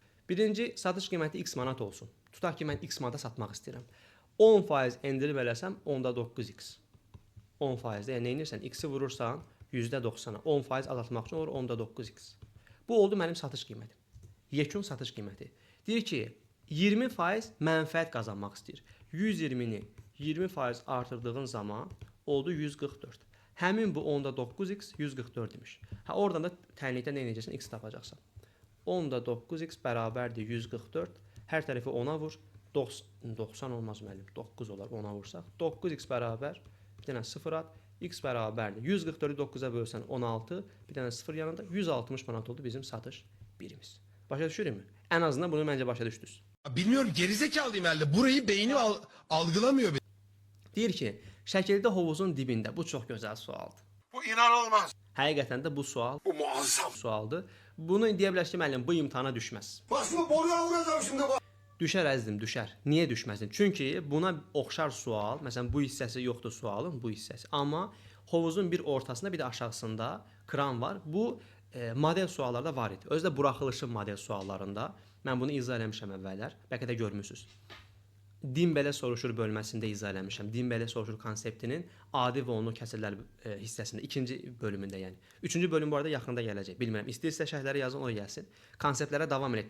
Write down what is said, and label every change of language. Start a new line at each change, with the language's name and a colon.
Azerbaijani: Birinci satış qiyməti X manat olsun. Tutaq ki, mən X manata satmaq istəyirəm. 10% endirim eləsəm, onda 9X. 10%-də, yəni neynirsən? X-i vurursan, %90-a. 10% azaltmaq üçün olur, onda 9X. Bu oldu mənim satış qiymətim. Yekun satış qiyməti. Deyir ki, 20% mənfəət qazanmaq istəyir. 120-ni 20% artırdığın zaman oldu 144. Həmin bu onda 9x 144 imiş. Oradan da tənlikdə nə edəcəksən? X tapacaqsan. Onda 9x bərabərdir 144. Hər tərəfi 10-a vur. 90 olmaz müəllim. 9 olar 10-a vursaq. 9x bərabər, bir dənə 0 at. X bərabərdir. 144-ü 9-a bölsən 16, bir dənə 0 yanında 160 manat oldu bizim satış birimiz. Başa düşürükmü? Ən azından bunu məncə başa düşdünüz.
Turkish: Bilmiyorum, gerizekalıyım herhalde. Burayı beynim algılamıyor.
Azerbaijani: Deyir ki, şəkildə hovuzun dibində. Bu çox gözəl sualdır.
Turkish: Bu inanılmaz.
Azerbaijani: Həqiqətən də bu sual
Turkish: Bu muazzam.
Azerbaijani: sualdır. Bunu deyə bilər ki, müəllim, bu imtahana düşməz.
Turkish: Başımı boruya vuracağım şimdi bak.
Azerbaijani: Düşər əzizim, düşər. Niyə düşməsin? Çünki buna oxşar sual, məsələn bu hissəsi yoxdur sualın, bu hissəsi. Amma hovuzun bir ortasında, bir də aşağısında kran var. Bu model suallarda var idi. Özü də buraxılışın model suallarında. Mən bunu izah eləmişəm əvvəllər. Bəlkə də görmüsüz. Din belə soruşur bölməsində izah eləmişəm. Din belə soruşur konseptinin adi və onlu kəsirlər hissəsində, ikinci bölümündə yəni. Üçüncü bölüm bu arada yaxında gələcək. Bilmirəm. İstəyirsə şərhlərə yazın, o gəlsin. Konseptlərə davam edək.